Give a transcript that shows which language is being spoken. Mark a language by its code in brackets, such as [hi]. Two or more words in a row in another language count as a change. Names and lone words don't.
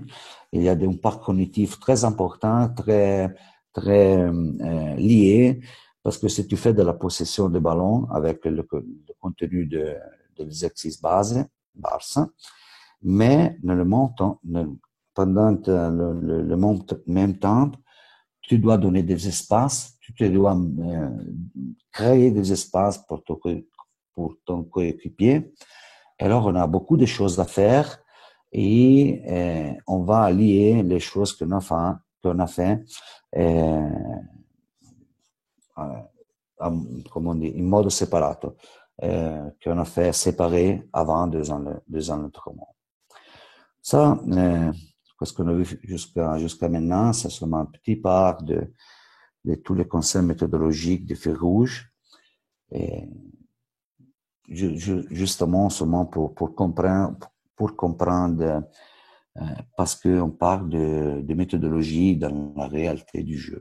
[fr] Il y a un parc cognitif très important, très lié, parce que si tu fais de la possession de ballon avec le contenu de l'exercice base, Barça, mais pendant le même temps, tu dois donner des espaces, tu dois créer des espaces pour ton coéquipier. Alors, on a beaucoup de choses à faire et on va lier les choses qu'on a fait comme on dit, [it] in modo separato, [fr] qu'on a fait séparer avant deux ans autrement. Ça, ce qu'on a vu jusqu'à maintenant, c'est seulement un petit part de tous les concepts méthodologiques de fil rouge. Et justement, seulement pour comprendre parce qu'on parle de méthodologie dans la réalité du jeu.